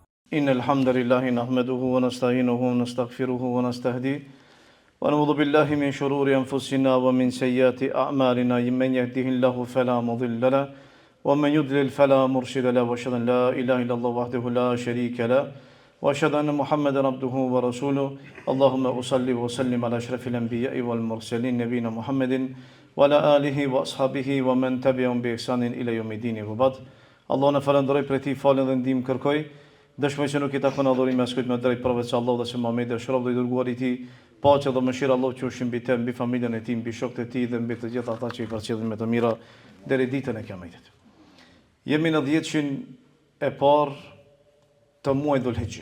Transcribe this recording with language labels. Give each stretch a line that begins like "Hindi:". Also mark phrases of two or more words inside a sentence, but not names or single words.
Arabic: إن الحمد لله نحمده ونستعينه ونستغفره ونستهديه ونعوذ بالله من شرور أنفسنا ومن سيئات أعمالنا من يهده الله فلا مضل له ومن يضلل فلا مرشد له وأشهد أن لا إله إلا الله وحده لا شريك له وأشهد أن محمدا عبده ورسوله اللهم أصلي وسلم على أشرف الأنبياء والمرسلين نبينا محمد وعلى آله وأصحابه ومن تبعهم بإحسان إلى يوم الدين وبعد الله نفرندرoj
Albanian: për ti falën dhe ndihmë kërkoj. Dëshmoj se nuk i takon adhurim as kujt më drejt përveç Allahut dhe se Muhamedi është rob dhe i dërguar i tij. Paqja dhe mëshira Allahut qofshin mbi të, mbi familjen e tij, mbi shokët e tij dhe mbi të gjithë ata që i përcjellin me të mira deri ditën e Kiametit. Jemi në 10-shin e parë të muajit Dhulhijhe.